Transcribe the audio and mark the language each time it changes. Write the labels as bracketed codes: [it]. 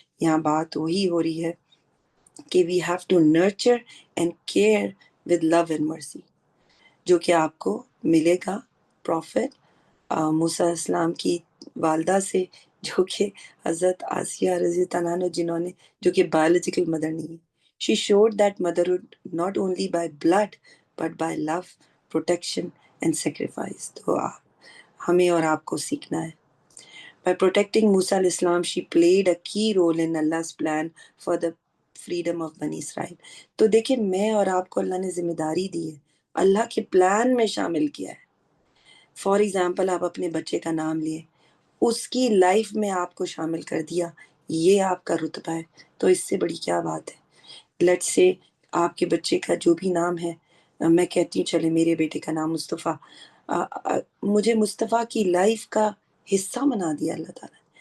[ur] یہاں بات وہی ہو رہی ہے کہ [en] we have to nurture and care with love and mercy, [ur] جو کہ آپ کو ملے گا پروفٹ موسیٰ علیہ السلام کی والدہ سے، جو کہ حضرت آسیہ رضی اللہ عنہ، جنہوں نے جو کہ بایولوجیکل مدر نہیں ہے. [en] She showed that motherhood not only by blood but by love, protection and sacrifice. [ur] تو ہمیں اور آپ کو سیکھنا ہے. [en] By protecting Musa علیہ السلام, she played a key role in Allah's plan for the freedom of Bani Israel. [ur] تو دیکھیں میں اور آپ کو اللہ نے ذمہ داری دی ہے، اللہ کے پلان میں شامل کیا ہے. فار ایگزامپل آپ اپنے بچے کا نام لیے، اس کی لائف میں آپ کو شامل کر دیا، یہ آپ کا رتبہ ہے. تو اس سے بڑی کیا بات ہے. لیٹ سے آپ کے بچے کا جو بھی نام ہے، میں کہتی ہوں چلے میرے بیٹے کا نام مصطفیٰ، مجھے مصطفیٰ کی لائف کا حصہ بنا دیا اللہ تعالیٰ.